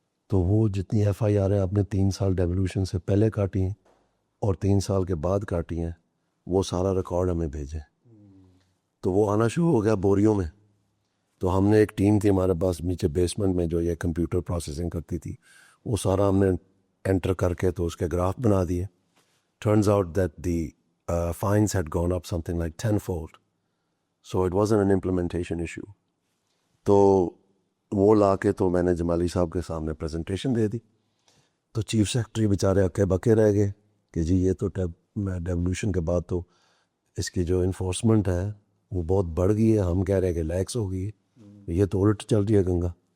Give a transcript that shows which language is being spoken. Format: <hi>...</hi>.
<ur>تو وہ جتنی ایف آئی آر ہیں آپ نے 3 سال ڈیولیوشن سے پہلے کاٹی ہیں اور 3 سال کے بعد کاٹی ہیں, وہ سارا ریکارڈ ہمیں بھیجیں. تو وہ آنا شروع ہو گیا بوریوں میں. تو ہم نے ایک ٹیم تھی ہمارے پاس نیچے بیسمنٹ میں جو یہ کمپیوٹر پروسیسنگ کرتی تھی, وہ سارا ہم نے انٹر کر کے تو اس کے گراف بنا دیے.</ur> <en>Turns out that the fines had gone up something like 10-fold. So it wasn't an implementation issue.</en> <ur>تو وہ لا کے تو میں نے جمالی صاحب کے سامنے پریزنٹیشن دے دی. تو چیف سیکرٹری بیچارے اکے بکے رہ گئے کہ جی یہ تو ڈیولیوشن کے بعد تو اس کی جو انفورسمنٹ ہے وہ بہت بڑھ گئی ہے, ہم کہہ رہے ہیں کہ لیکس ہو گئی ہے, یہ تو الٹ چل رہی ہے گنگا.</ur>